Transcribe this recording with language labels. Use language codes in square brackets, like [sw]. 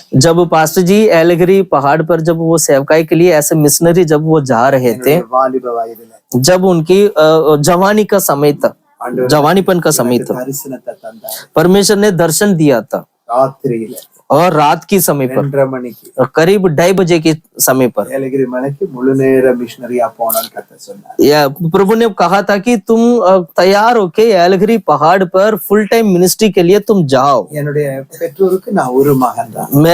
[hi] जब पास्टर जी एलगिरी पहाड़ पर जब वो सेवकाई के लिए ऐसे मिशनरी जब वो जा रहे थे, [ta] வாலிப வயதில, [hi] जब उनकी जवानी का समय था, जवानीपन का समय था, [ta] தரிசனத்தை தந்தார். [hi] परमेश्वर ने दर्शन दिया था [ta] ராத்திரியில [hi] और रात की समय पर [ta] 2:30 மணிக்கு [hi] करीब 2:30 बजे के समय पर [ta] ஏலகிரி மலைக்கு முழு நேர மிஷனரியா போனான்னு கர்த்தர் சொன்னார். [hi] या प्रभु ने कहा था कि तुम तैयार होके एलगिरी पहाड़ पर फुल टाइम मिनिस्ट्री के लिए तुम जाओ. [ta] என்னுடைய பெற்றோருக்கு நான் ஒரு மகன் தான்.